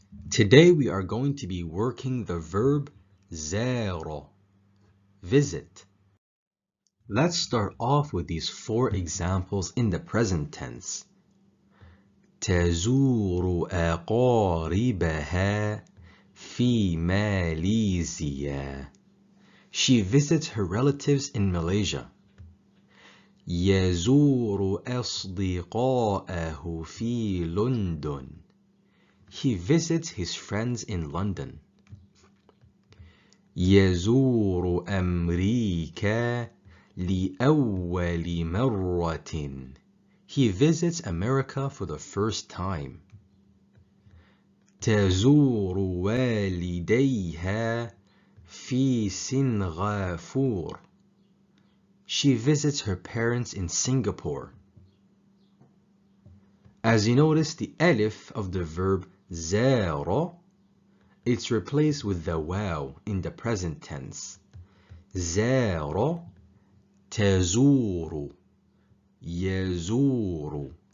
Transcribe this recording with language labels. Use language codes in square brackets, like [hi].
[en] Today we are going to be working the verb زار, visit. Let's start off with these 4 examples in the present tense. [ar] تزور أقاربها في ماليزيا. [en] She visits her relatives in Malaysia. [ar] يزور أصدقاءه في لندن. [en] He visits his friends in London. [ar] يزور أمريكا لأول مرة. [en] He visits America for the first time. [ar] تزور والديها في سنغافورة. [en] She visits her parents in Singapore. As you notice, the alif of the verb زار, it's replaced with the waw in the present tense. [ar] زار, تزور, يزور.